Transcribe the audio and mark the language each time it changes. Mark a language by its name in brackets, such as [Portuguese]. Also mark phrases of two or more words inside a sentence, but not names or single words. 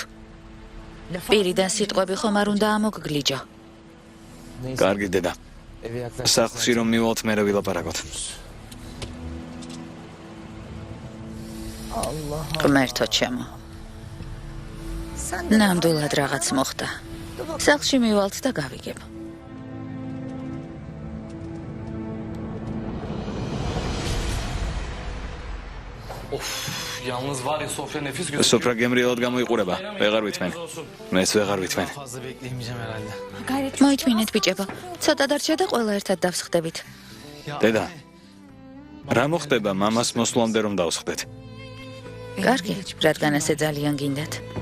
[Georgian] პირიდან სიტყვები ხომ არ უნდა ამოგგლიჯო. კარგი დედა. სახლში რომ მივალთ მერე ვილაპარაკოთ. ღმერთო ჩემო. ნამდვილად რაღაც მოხდა. სახლში მივალთ და გავიგებ. [Turkish] Yalnız var ya Sofya nefis gözüküyor. [Georgian] სოფრა გემრიელად გამოიყურება. ვეღარ ვითმენ. მეც ვეღარ ვითმენ. [Turkish] Fazla bekleyemeyeceğim herhalde. [Georgian] მოითმინეთ ბიჭებო. ცოტა დარჩა და ყველა ერთად დავსხდებით. დედა. რა მოხდება მამას მოსვლამდე რომ დავსხდეთ? კარგი, რადგან ასე ძალიან გინდათ.